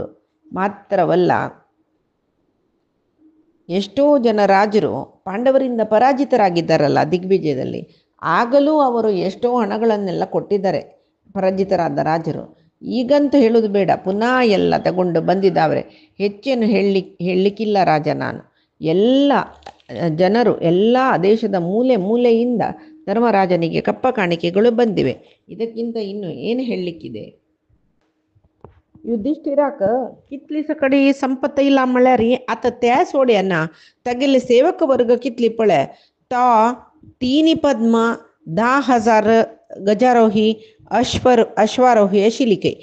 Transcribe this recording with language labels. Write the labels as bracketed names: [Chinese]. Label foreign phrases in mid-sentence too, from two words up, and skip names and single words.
[Kannada] ಮಾತ್ರವಲ್ಲ, ಎಷ್ಟೋ ಜನ ರಾಜರು ಪಾಂಡವರಿಂದ ಪರಾಜಿತರಾಗಿದ್ದಾರಲ್ಲ ದಿಗ್ವಿಜಯದಲ್ಲಿ, ಆಗಲೂ ಅವರು ಎಷ್ಟೋ ಹಣಗಳನ್ನೆಲ್ಲ ಕೊಟ್ಟಿದ್ದಾರೆ ಪರಾಜಿತರಾದ ರಾಜರು. ಈಗಂತೂ ಹೇಳೋದು ಬೇಡ, ಪುನಃ ಎಲ್ಲ ತಗೊಂಡು ಬಂದಿದ್ದಾವೆ. ಹೆಚ್ಚೇನು ಹೇಳಲಿಕ್ಕಿಲ್ಲ ರಾಜ. ನಾನು ಎಲ್ಲ ಜನರು ಎಲ್ಲ ದೇಶದ ಮೂಲೆ ಮೂಲೆಯಿಂದ ಧರ್ಮರಾಜನಿಗೆ ಕಪ್ಪ ಕಾಣಿಕೆಗಳು ಬಂದಿವೆ. ಇದಕ್ಕಿಂತ ಇನ್ನು ಏನು ಹೇಳಲಿಕ್ಕಿದೆ? [Konkani] युधिष्ठिराक कितली सकडी संपत्त इला म्हळ्यार आतां त्या सोड्याना तागेले सेवक वर्ग कितली पळय. तो 3 पद्म 10,000 गजारोही अश्वारोही आशिल्ली कै.